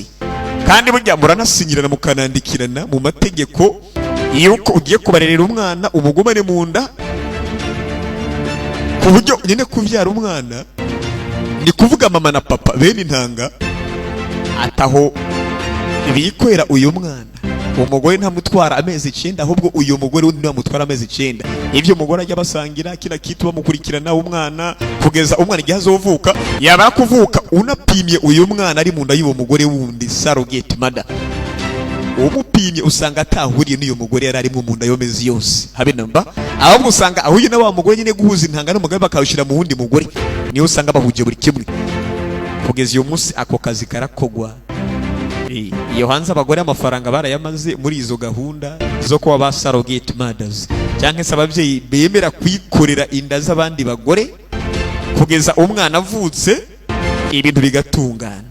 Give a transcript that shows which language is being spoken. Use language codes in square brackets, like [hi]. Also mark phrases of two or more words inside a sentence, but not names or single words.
[rn] Kandi burya muranasinyirana mukanandikirana mu mategeko yuko ugiye kubarerera umwana umugumane mu nda, ku buryo nyine kuvyara umwana ni kuvuga mama na papa bene intanga ataho bikwera uyu mwana. Umugore ntamutwara amezi 9 ahubwo uyu mugore wundi namutwara amezi 9. Ivyo umugore ajya basangira [sw] kila kitu [rn] bamukurikirana umwana kugeza umwana igihe azovuka. Yaba kuvuka unapimye uyu mwana ari mu nda y'uwo mugore wundi [en] surrogate mother, [rn] umupimye usanga atahuriye n'iyo mugore yarari mu nda yomezi yose habe namba, ahubwo usanga ahuye na wa mugore nyine guhuza intanga n'umugabo bakawushira mu wundi mugore, niyo usanga bahuje buri kimwe. Kugeza uyu munsi ako kazi karakogwa. Iyo hanze abagore amafaranga barayamaze muri izo gahunda zo kuba ba [en] surrogate mothers, [rn] cyangwa se abavyeyi bemera kwikorera inda z'abandi bagore kugeza umwana avutse ibintu bigatungana.